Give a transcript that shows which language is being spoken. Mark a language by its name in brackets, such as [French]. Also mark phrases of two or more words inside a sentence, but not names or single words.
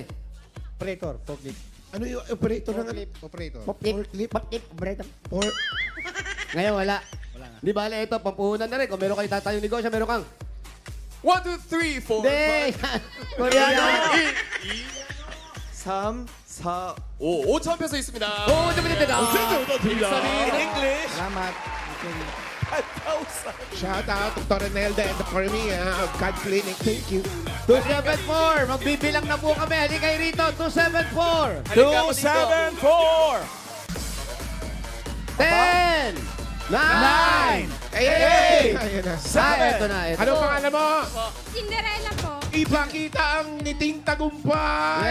[English] Operator. Forklift. [Filipino] Ano yung operator ng ano? [English] Forklift. Operator. Forklift? Operator. Or, [Filipino] Ngayon, wala. Wala nga. Di ba, ito, pampuhunan na rin. Kung meron kayo tatayong negosyo, meron kang... 1, 2, 3, 4, Hindi! Koreano! 3, 4, 5, [Korean] 5,000페소 있습니다. [Filipino] Oo, dito. [English] In English, [Filipino] Salamat. 5,000. [English] shout out to Toronelda and the Cormia of God Clinic. Thank you. 274. [Filipino] Magbibilang na po kami. Halika kayo rito. 274. Halika po dito. 274. 10. 9. Ay! Ayan na. Ito na. Ito. Ano pangalan mo? Cinderella po. Ipakita ang ngiting tagumpay.